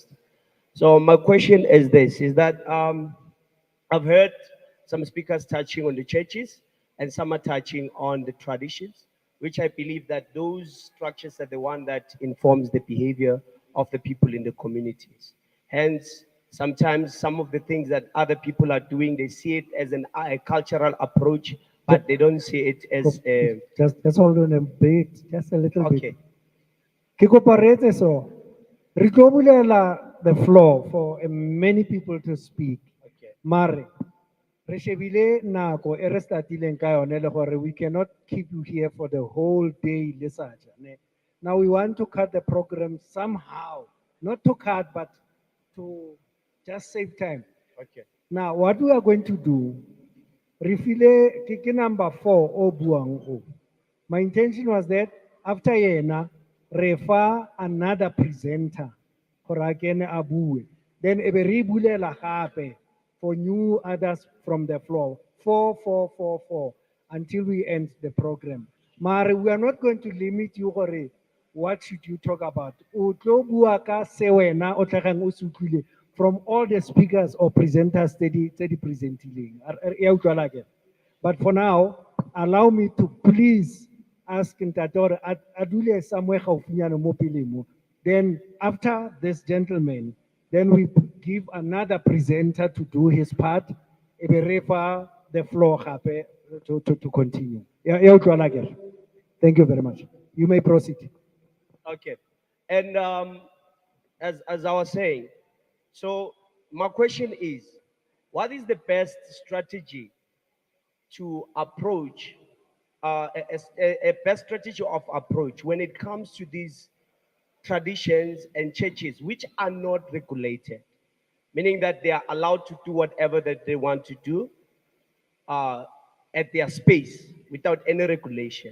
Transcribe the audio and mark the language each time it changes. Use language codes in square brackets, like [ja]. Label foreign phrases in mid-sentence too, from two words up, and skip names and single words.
[en] So my question is this: is that I've heard some speakers touching on the churches and some are touching on the traditions, which I believe that those structures are the one that informs the behavior of the people in the communities. Hence, sometimes some of the things that other people are doing, they see it as a cultural approach, but they don't see it as a... Just hold on a bit, just a little Okay. bit. [tn] Ke so. Re tlo bulela [en] the floor for many people to speak. Okay. [tn] Mare, re shebile nako e re startileng ka yone le gore [en] we cannot keep you here for the whole day [tn] le saja, ne. [en] Now we want to cut the program somehow, not to cut but to just save time. Okay. Now, what we are going to do, [tn] refile ke number 4 o buang o. [en] My intention was that after yena, refer another presenter, [tn] gore a kene a bue. [en] Then [tn] ebe re bulela gape [en] for new others from the floor. 4, until we end the program. Mare, we are not going to limit you gore what should you talk about. [tn] O tlo bua ka se wena o tlagang o se utlwile [en] from all the speakers or presenters [tn] tse di presentileng. Ya utlwala ke? [en] But for now, allow me to please ask Ntator Adule somewhere [tn] gaufinyana mo pele mo. [en] Then after this gentleman, then we give another presenter to do his part. [tn] Ebe re fa [en] the floor [tn] gape [en] to continue. [tn] Ya utlwala ke? [en] Thank you very much. You may proceed. Okay. And as I was saying, so my question is, what is the best strategy to approach, a best strategy of approach when it comes to these traditions and churches which are not regulated, meaning that they are allowed to do whatever that they want to do at their space without any regulation?